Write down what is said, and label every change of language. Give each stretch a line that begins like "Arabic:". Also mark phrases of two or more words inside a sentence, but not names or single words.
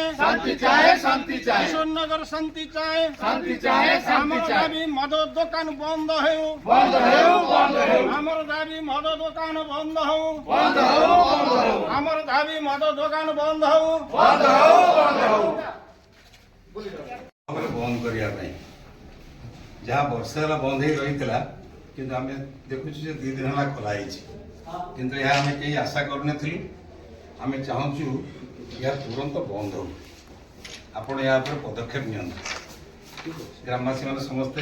Bangla: শান্তি চাই, শান্তি চাই, কিশোরনগর শান্তি চায়। শান্তি চাই, শান্তি আমার চাই। দাবি মদের দোকান বন্ধ হেউ, বন্ধ হেউ, বন্ধ হেউ, আমার দাবি মদের দোকান বন্ধ হউ, বন্ধ হেউ, বন্ধ হেউ, আমার দাবি মদের দোকান বন্ধ হউ। বন্ধ হেউ, বন্ধ হেউ।
Odia: ବନ୍ଦ କରିବା ପାଇଁ ଯାହା ବର୍ଷେ ହେଲା ବନ୍ଦ ହେଇ ରହିଥିଲା କିନ୍ତୁ ଆମେ ଦେଖୁଛୁ ଯେ 2 ଦିନ ହେଲା ଖୋଲା ହେଇଛି କିନ୍ତୁ ଏହା ଆମେ କେହି ଆଶା କରିନଥିଲୁ। ଆମେ ଚାହୁଁଛୁ ଏହା ତୁରନ୍ତ ବନ୍ଦ ହଉ। ଆପଣ ଏହା ଉପରେ ପଦକ୍ଷେପ ନିଅନ୍ତୁ। ଗ୍ରାମବାସୀ ମାନେ ସମସ୍ତେ